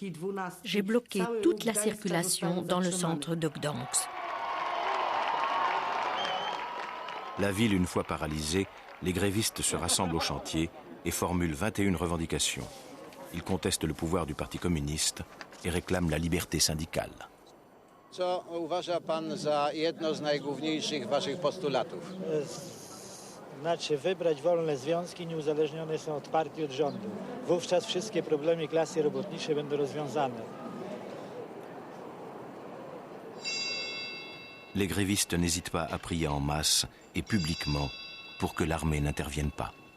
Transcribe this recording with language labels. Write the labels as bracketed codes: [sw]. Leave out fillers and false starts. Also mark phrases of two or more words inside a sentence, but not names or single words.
[fr] J'ai bloqué toute la circulation dans le centre de Gdansk. La ville, une fois paralysée, les grévistes se rassemblent au chantier et formulent 21 revendications. Ils contestent le pouvoir du Parti communiste et réclament la liberté syndicale. [pl] Co uważa pan za jedno z najgłówniejszych waszych postulatów? Znaczy wybrać wolne związki nieuzależnione są od partii, od rządu. Wówczas wszystkie problemy klasy robotniczej będą rozwiązane. [fr] Les grévistes n'hésitent pas à prier en masse et publiquement pour que l'armée n'intervienne pas.